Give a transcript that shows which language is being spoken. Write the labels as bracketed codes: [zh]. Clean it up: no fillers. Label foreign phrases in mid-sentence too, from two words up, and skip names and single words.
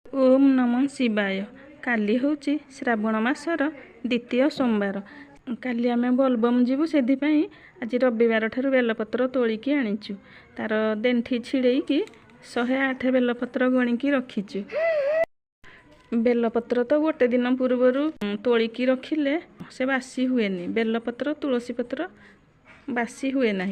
[sa] ओम नमः शिवाय। [or] କାଲି ହୁଁ ଶ୍ରାବଣ ମାସର ଦ୍ୱିତୀୟ ସୋମବାର। କାଲି ଆମେ ବୋଲବମ ଯିବୁ ସେ ଆଜ ରବିବାର ଠାରୁ ବେଲପତ୍ର ତୋଳିକି ଆଣିଚୁ। ତାର ଡେଣ୍ଠି ଛିଡ଼େକି 108 ବେଲପତ୍ର ଗଣିକି ରଖିଚୁ। ବେଲପତ୍ର ତ ଗୋଟେ ଦିନ ପୂର୍ବର ତୋଳିକି ରଖିଲେ ସେ ବାସି ହୁଏନି। ବେଲପତ୍ର ତୁଳସୀ ପତ୍ର ବାସି ହୁଏ ନା।